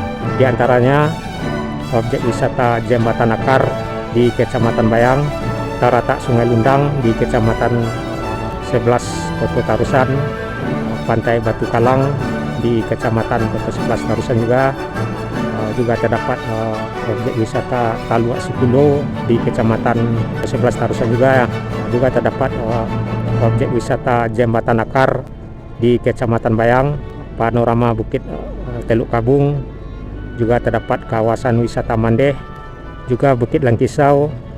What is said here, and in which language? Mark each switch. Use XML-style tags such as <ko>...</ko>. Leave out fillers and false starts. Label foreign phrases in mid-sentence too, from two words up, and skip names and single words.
<id>Di antaranya objek wisata Jembatan Akar di Kecamatan Bayang, Taratak Sungai Lundang di Kecamatan 11 Koto Tarusan, Pantai Batu Kalang di Kecamatan Koto 11 Tarusan juga terdapat objek wisata Taluak Sikulo di Kecamatan 11 Tarusan juga terdapat objek wisata Jembatan Akar di Kecamatan Bayang, panorama Bukit Teluk Kabung, juga terdapat kawasan wisata Mandeh, juga Bukit Langkisau,</id>